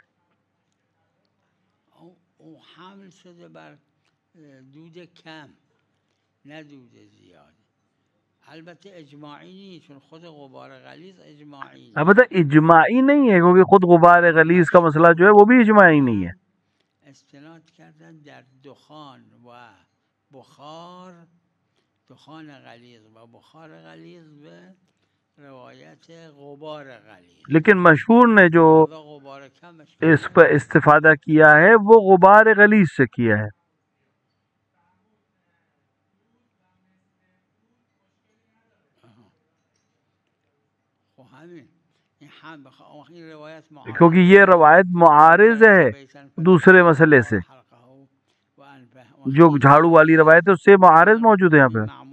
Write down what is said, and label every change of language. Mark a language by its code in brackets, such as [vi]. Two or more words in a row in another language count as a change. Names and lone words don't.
[ur] البتہ اجماعی نہیں ہے، کیونکہ خود غبار غلیظ کا مسئلہ جو ہے وہ بھی اجماعی نہیں ہے. [fa] استناد کردن در دخان و بخار، دخان غلیظ و بخار غلیظ به [ur] لیکن مشہور نے جو اس پر استفادہ کیا ہے وہ غبار غلیظ سے کیا ہے. کیونکہ یہ روایت معارض ہے دوسرے مسئلے سے، جو جھاڑو والی روایت ہے اس سے معارض موجود ہے یہاں پہ.